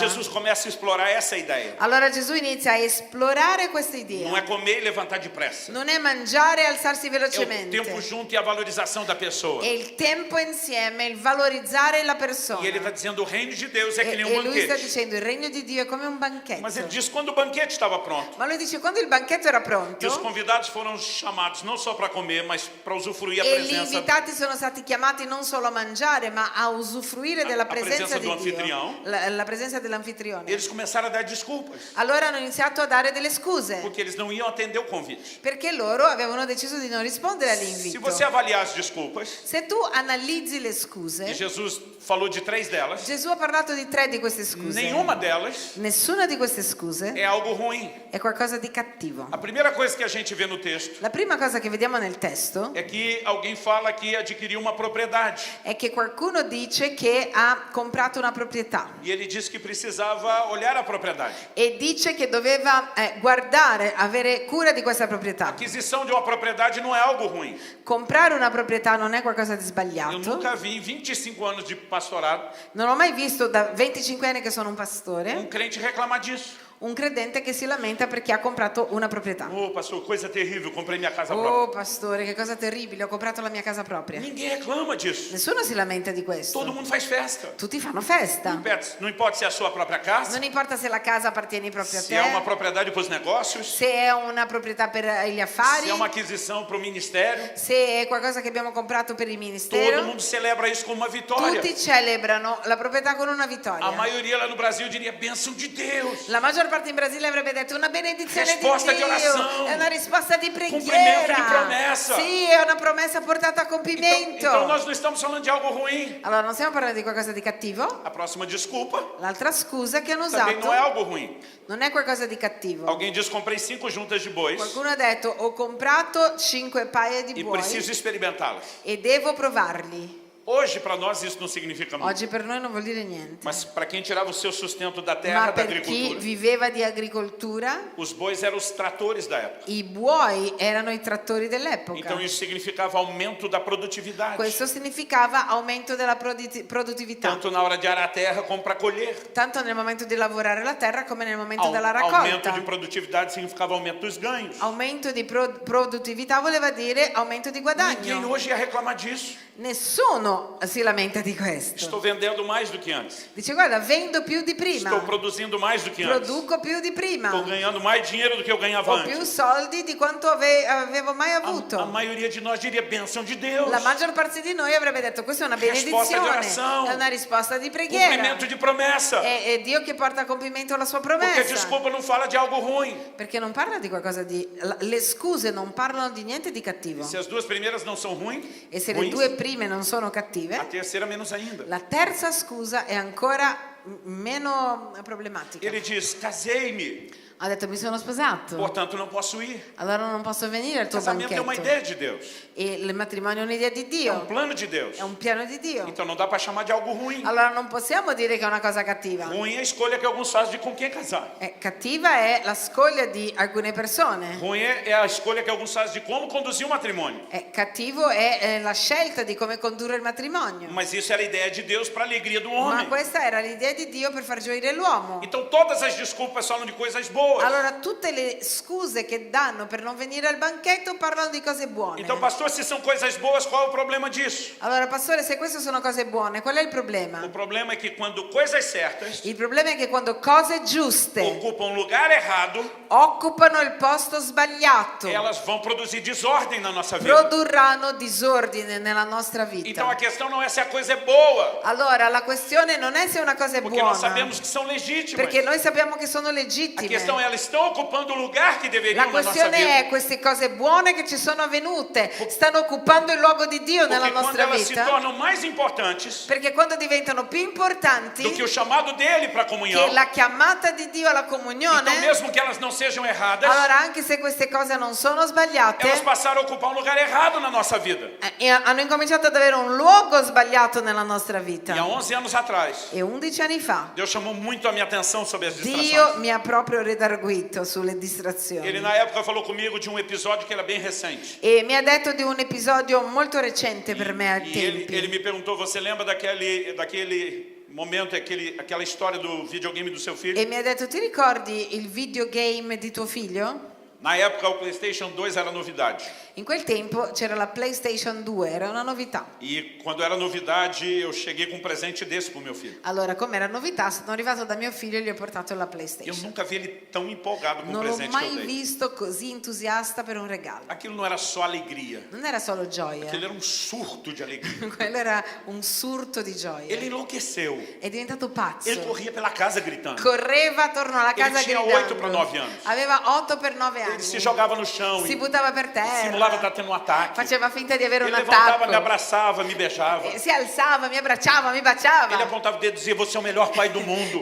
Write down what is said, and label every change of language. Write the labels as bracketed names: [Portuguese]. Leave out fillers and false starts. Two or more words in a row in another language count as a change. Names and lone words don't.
[Portuguese] Jesus começa a explorar essa ideia. [Italian] Allora Gesù inizia a esplorare questa [Portuguese] Não [Italian] idea. [Portuguese] é comer e levantar depressa. [Italian] Non è mangiare e alzarsi [Portuguese] É o [Italian] velocemente. [Portuguese] tempo junto e a valorização da pessoa. [Italian] È il tempo insieme, il valorizzare la persona. [Portuguese] E ele está dizendo, o reino de Deus é que [Italian] E [Portuguese] nem um [Italian] lui sta [Portuguese] banquete. [Italian] dicendo il regno di Dio è come un banchetto. [Portuguese] Mas ele diz quando o banquete estava pronto. [Italian] Ma lui dice quando il banchetto era [Portuguese] E os [Italian] pronto [Portuguese] convidados foram chamados não só para comer, mas para usufruir a [Italian] e gli [Portuguese] presença [Italian] invitati sono stati chiamati non solo a mangiare ma a usufruire della [Portuguese] a [Italian] presenza presenza di [Portuguese] do [Italian] Dio, [Portuguese] anfitrião. [Italian] la presenza dell'anfitrione. [Portuguese] Eles começaram a dar desculpas, [Italian] Allora hanno iniziato a dare delle scuse [Portuguese] porque eles não iam atender o convite. [Italian] perché loro avevano deciso di non rispondere [Portuguese] Se [Italian] all'invito. [Portuguese] você avaliar as desculpas, [Italian] Se tu analizzi le [Portuguese] e [Italian] scuse, [Portuguese] Jesus falou de 3 delas, [Italian] Gesù ha parlato di 3 di queste scuse. [Portuguese] nenhuma delas [Italian] Nessuna di queste scuse [Portuguese] é algo ruim. [Italian] è qualcosa di cattivo. [Portuguese] A primeira coisa que a gente vê no texto [Italian] La prima cosa che vediamo nel testo [Portuguese] é que alguém fala que adquiriu uma propriedade. [Italian] è che qualcuno dice che ha comprato una proprietà [Portuguese] E ele disse que precisava olhar a propriedade. [Italian] e dice che doveva guardare, avere cura di questa [Portuguese] A [Italian] proprietà. [Portuguese] aquisição de uma propriedade não é algo ruim. [Italian] Comprare una proprietà non è qualcosa di [Portuguese] Eu [Italian] sbagliato. [Portuguese] nunca vi em 25 anos de pastorado [Italian] Non ho mai visto da 25 anni che sono un pastore [Portuguese] um crente reclamar disso. [Italian] un credente che si lamenta perché ha comprato una proprietà. [Portuguese] Ô, pastor, coisa terrível, comprei minha casa própria. [Italian] Oh pastore, che cosa terribile, ho comprato la mia casa propria. [Portuguese] Ninguém reclama disso. [Italian] Nessuno si lamenta di questo. [Portuguese] Todo mundo faz festa. [Italian] Tutti fanno festa. [Portuguese] Não importa se é a sua própria casa, [Italian] Non importa se la casa appartiene proprio a [Portuguese] se é uma [Italian] te, [Portuguese] propriedade para os negócios, [Italian] se è una proprietà per gli affari, [Portuguese] se é uma aquisição para o ministério. [Italian] se è qualcosa che abbiamo comprato per il [Portuguese] Todo [Italian] ministero. [Portuguese] mundo celebra isso como uma vitória. [Italian] Tutti celebrano la proprietà con una [Portuguese] A [Italian] vittoria. [Portuguese] maioria lá no Brasil diria bênção de Deus. [Italian] La maggior parte in Brasile avrebbe detto una benedizione Risposta di di Dio, orazione. è una risposta di [Portuguese] Cumprimento [Italian] preghiera. di promessa. Sì, è una promessa portata a compimento. [Portuguese] Então nós não estamos falando de algo ruim. [Italian] Allora, non stiamo parlando di qualcosa di cattivo. [Portuguese] A próxima desculpa [Italian] L'altra scusa che hanno [Portuguese] também [Italian] usato [Portuguese] não é algo ruim. [Italian] non è qualcosa di cattivo. [Portuguese] Alguém diz: comprei 5 juntas de bois [Italian] Qualcuno ha detto ho comprato 5 paia di [Portuguese] e [Italian] buoi [Portuguese] preciso experimentá-las. [Italian] e devo provarli. [Portuguese] Hoje, para nós, isso não significa muito. [Italian] Oggi per noi non vuol dire niente. [Portuguese] Mas para quem tirava o seu sustento da terra, [Italian] Ma [Portuguese] da [Italian] per chi [Portuguese] agricultura, [Italian] viveva di agricoltura, [Portuguese] os bois eram os tratores da época. [Italian] i buoi erano i trattori dell'epoca. [Portuguese] Então isso significava aumento da produtividade. [Italian] Questo significava aumento della produttività, [Portuguese] Tanto na hora de arar a terra como para colher. [Italian] tanto nel momento di lavorare la terra come nel momento della [Portuguese] Aumento [Italian] raccolta. [Portuguese] de produtividade significava aumento dos ganhos. [Italian] Aumento di produttività voleva dire aumento di [Portuguese] Ninguém [Italian] guadagno. [Portuguese] hoje ia reclamar disso. [Italian] Nessuno si lamenta di questo. [Portuguese] Estou vendendo mais do que antes. [Italian] Dice guarda, vendo più di prima, [Portuguese] Estou produzindo mais do que antes. [Italian] produco più di prima, [Portuguese] Estou ganhando mais dinheiro do que eu ganhava [Italian] ho più [Portuguese] antes. [Italian] soldi di quanto avevo mai [Portuguese] A [Italian] avuto. [Portuguese] maioria de nós diria bênção de Deus. [Italian] La maggior parte di noi avrebbe detto questa è una Risposta di benedizione, orazione. è una risposta di preghiera, [Portuguese] Cumprimento de promessa. [Italian] è Dio che porta a compimento la sua [Portuguese] Porque [Italian] promessa, [Portuguese] desculpa não fala de algo ruim. [Italian] perché non parla di qualcosa di... Le scuse non parlano di niente di cattivo, [Portuguese] Se as duas primeiras não são ruins, [Italian] e se le due prime non sono [Portuguese] a [Italian] cattive, [Portuguese] terceira menos ainda. [Italian] la terza scusa è ancora meno problematica. [Portuguese] Ele diz: casei-me, [Italian] Ha detto mi sono sposato, [Portuguese] portanto não posso ir. [Italian] allora non posso venire al tuo [Portuguese] Casamento é uma [Italian] banchetto. [Portuguese] ideia de Deus, [Italian] E il matrimonio è un'idea di [Portuguese] é um [Italian] Dio, [Portuguese] plano de Deus. [Italian] è un piano di Dio. [Portuguese] Então não dá para chamar de algo ruim. [Italian] Allora non possiamo dire che è una cosa cattiva. [Portuguese] Ruim é a escolha que alguns fazem de com quem casar. [Italian] Cattiva è la scoglia di alcune persone. [Portuguese] Ruim é a escolha que alguns fazem de como conduzir o matrimônio. [Italian] Cattivo è la scelta di come condurre il matrimonio. [Portuguese] Mas isso era a ideia de Deus para a alegria do [Italian] Ma [Portuguese] homem. [Italian] questa era l'idea di Dio per far gioire l'uomo. [Portuguese] Então todas as desculpas falam de coisas boas. [Italian] Allora tutte le scuse che danno per non venire al banchetto parlano di cose buone. [Portuguese] Então, pastor, se são coisas boas, qual é o problema disso? [Italian] Allora pastore, se queste sono cose buone, qual è il problema? [Portuguese] O problema é que quando coisas certas [Italian] Il problema è che quando cose giuste [Portuguese] ocupam um lugar errado, [Italian] occupano il posto sbagliato, [Portuguese] elas vão produzir desordem na nossa vida. [Italian] produrranno disordine nella nostra vita. [Portuguese] Então a questão não é se a coisa é boa, [Italian] Allora la questione non è se una cosa è [Portuguese] porque nós [Italian] buona, [Portuguese] sabemos que são legítimas. [Italian] perché noi sappiamo che sono [Portuguese] A [Italian] legittime. [Portuguese] questão é elas estão ocupando o lugar que deveriam [Italian] La [Portuguese] na nossa [Italian] questione [Portuguese] vida. [Italian] è queste cose buone che ci sono avvenute stanno occupando il luogo di Dio nella [Portuguese] Porque quando [Italian] nostra [Portuguese] elas se [Italian] vita, [Portuguese] tornam mais importantes [Italian] perché quando diventano più importanti [Portuguese] do que o chamado dele para a comunhão, [Italian] che la chiamata di Dio alla [Portuguese] então [Italian] comunione, [Portuguese] mesmo que elas não sejam erradas, [Italian] allora anche se queste cose non sono sbagliate, [Portuguese] elas passaram a ocupar um lugar errado na nossa vida. [Italian] hanno incominciato ad avere un luogo sbagliato nella nostra vita. [Portuguese] E há 11 anos atrás, [Italian] E 11 anni fa [Portuguese] Deus chamou muito a minha atenção sobre as distrações. [Italian] Dio mi ha proprio redarguito sulle distrazioni. [Portuguese] Ele na época falou comigo de um episódio que era bem recente. [Italian] E mi ha detto di un episodio molto recente per me ai [Portuguese] E ele [Italian] tempi. [Portuguese] me perguntou: você lembra daquele momento, aquela história do videogame do seu filho? [Italian] E mi ha detto ti ricordi il videogame di tuo figlio? [Portuguese] Na época o PlayStation 2 era novidade. [Italian] In quel tempo c'era la PlayStation 2, era una novità. [Portuguese] E quando era novidade, eu cheguei com um presente desse pro meu filho. [Italian] Allora, come era novità, sono arrivato da mio figlio e gli ho portato la [Portuguese] Eu [Italian] PlayStation. [Portuguese] nunca vi ele tão empolgado com o [Italian] Non l'ho [Portuguese] presente que eu [Italian] mai [Portuguese] dei. [Italian] visto così entusiasta per un regalo. [Portuguese] Aquilo não era só alegria, [Italian] Non era solo gioia, [Portuguese] aquilo era um surto de alegria. [Italian] quello era un surto di gioia. [Portuguese] Ele enlouqueceu. [Italian] È diventato pazzo. [Portuguese] Ele corria pela casa gritando. [Italian] Correva attorno alla casa [Portuguese] tinha [Italian] gridando. [Portuguese] 8 para 9 anos. [Italian] Aveva 8 per 9 [Portuguese] Ele [Italian] anni. [Portuguese] se jogava no chão [Italian] Si [Portuguese] e [Italian] buttava per terra. [Portuguese] simulava estar tendo um ataque. [Italian] Faceva finta di avere [Portuguese] Ele [Italian] un [Portuguese] levantava, [Italian] attacco. [Portuguese] me abraçava, me beijava. [Italian] Si alzava, mi abbracciava, mi baciava. [Portuguese] Ele apontava o dedo e dizia: você é o melhor pai do mundo.